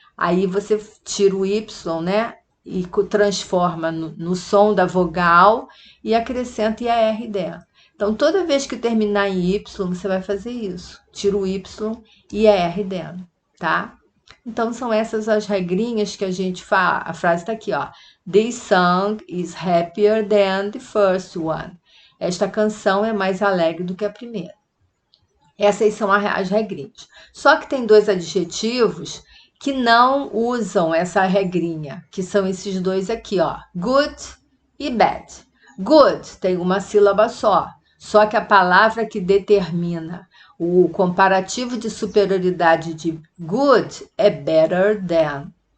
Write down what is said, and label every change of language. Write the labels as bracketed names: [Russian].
[Portuguese] Aí você tira o Y, né? E transforma no som da vogal e acrescenta IR dela. Então, toda vez que terminar em Y, você vai fazer isso. Tira o Y e IR dela, tá? Então, são essas as regrinhas que a gente fala. A frase está aqui, ó. [English] This song is happier than the first one. [Portuguese] Esta canção é mais alegre do que a primeira. Essas são as regrinhas. Só que tem dois adjetivos que não usam essa regrinha, que são esses dois aqui, ó. Good e bad. Good tem uma sílaba só que a palavra que determina o comparativo de superioridade de good é better than.